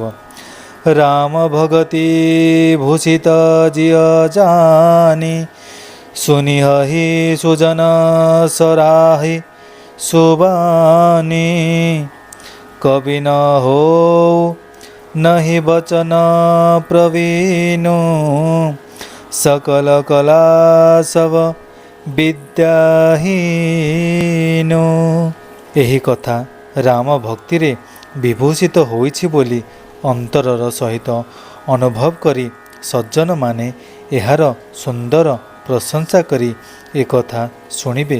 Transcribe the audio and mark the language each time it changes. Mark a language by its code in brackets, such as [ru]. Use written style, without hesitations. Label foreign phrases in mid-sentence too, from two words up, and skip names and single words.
[awa] राम भगति भूषित जिय जानि सुनिहहि सुजन सराहि सुबानि कबि न हो नहि बचन प्रवीणु सकल कला सब ବିଦ୍ୟାହୀନ। [or] ଏହି କଥା ରାମ ଭକ୍ତିରେ ବିଭୂଷିତ ହୋଇଛି ବୋଲି ଅନ୍ତରର ସହିତ ଅନୁଭବ କରି ସଜ୍ଜନମାନେ ଏହାର ସୁନ୍ଦର ପ୍ରଶଂସା କରି ଏକଥା ଶୁଣିବେ।